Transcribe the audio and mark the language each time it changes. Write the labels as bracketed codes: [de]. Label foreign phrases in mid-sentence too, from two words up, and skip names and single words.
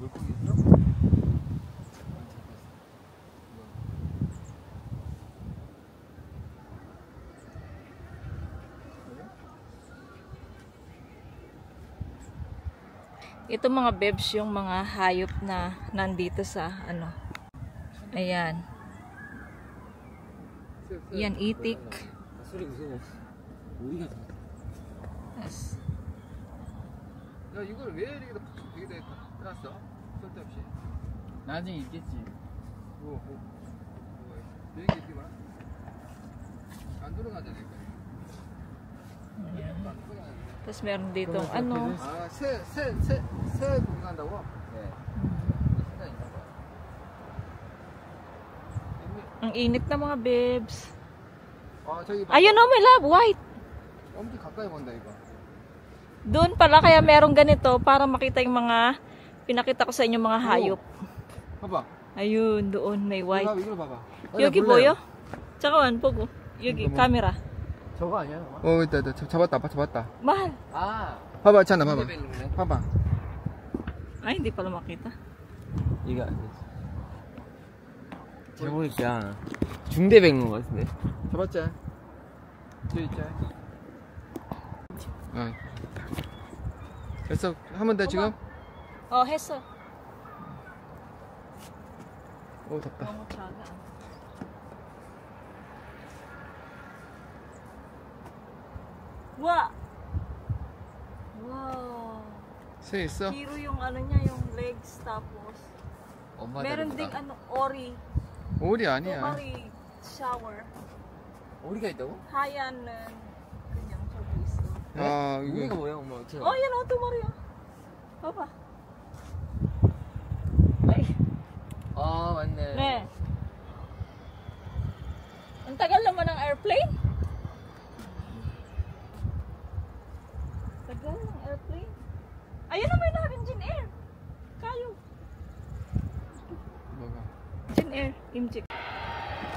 [tl] Ito mga bebs, yung mga hayop na nandito sa ayan. Yan, itik. [ko] 소리 무서워. 우리가 Yes. 야 이걸 왜 이렇게 해놨어? 쓸데없이. 나중에 있겠지. 비행기 이렇게 많아? 안 들어가잖아 이거. [tl] Tapos meron dito [ko] 새 구경한다고? 네. [tl] ang init na mga bebs. [ko] 저기 [tl] Ayun oh, [en] my love, [tl] white. [ko] 엄청 가까이 본다 이거. [tl] Doon pala kaya merong ganito para makita yung mga pinakita ko sa inyo mga hayop. [ko] 봐봐. [tl] Ayun, doon may white. [ko] 이거 봐봐. 여기 보여? 잠깐만 보고. 여기 카메라. 저거 아니야? 있다. 잡았다. [tl] Mahal. [ko] 아, 봐봐, 있잖아, 봐봐. 중대벨로네. 봐봐. [tl] Ay, hindi pala makita. [ko] 이거 아니지. 제가 보니까 중대백인 것 같은데. 잡았지? 뒤에 있지? 됐어. 하면 돼 지금? 했어. 덥다. 너무 작아. 와! Wow! 새 있어? [tl] Hero yung niya, yung legs tapos. Meron ding ori. [ko] 오리 아니야. ori shower. 오리가 있다고? 하얀 그냥 저기 있어. 오리가 이거 뭐야, 엄마? 어떻게 [tl] yan o, tumariya. Papa. Ay. [ko] 아, 맞네. Ne. [tl] Ang tagal naman ng airplane. Tagal ng airplane. Ayun na, may namin Jin Air. Kayo. [ko] 뭐가? Jin Air. Imjik.